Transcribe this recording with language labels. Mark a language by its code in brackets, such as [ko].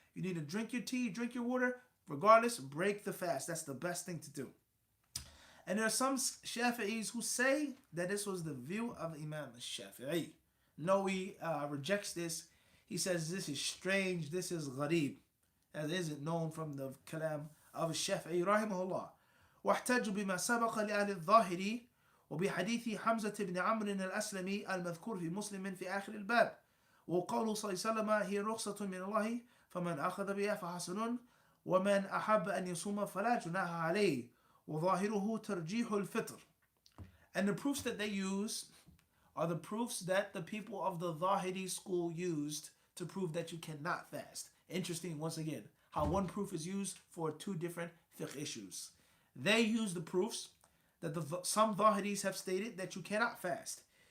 [en] You need to drink your tea, drink your water. Regardless, break the fast. That's the best thing to do. And there are some Shafi'is who say that this was the view of Imam Shafi'i. No, he rejects this. He says this is strange, this is gharib. As isn't known from the kalam of [ar] الشافعي رحمه الله. واحتج بما سبق لأهل الظاهر وبحديث حمزة بن عمرو الأسلمي المذكور في مسلم في آخر الباب، وقوله صلى الله عليه وسلم هي رخصة من الله فمن أخذ بها فحسن ومن أحب أن يصوم فلا جناح عليه وظاهره ترجيح الفطر. [en] And the proofs that they use are the proofs that the people of the Zahiri school used to prove that you cannot fast. Interesting, once again, how one proof is used for two different fiqh issues. They use the proofs that some Zahiris have stated that you cannot fast.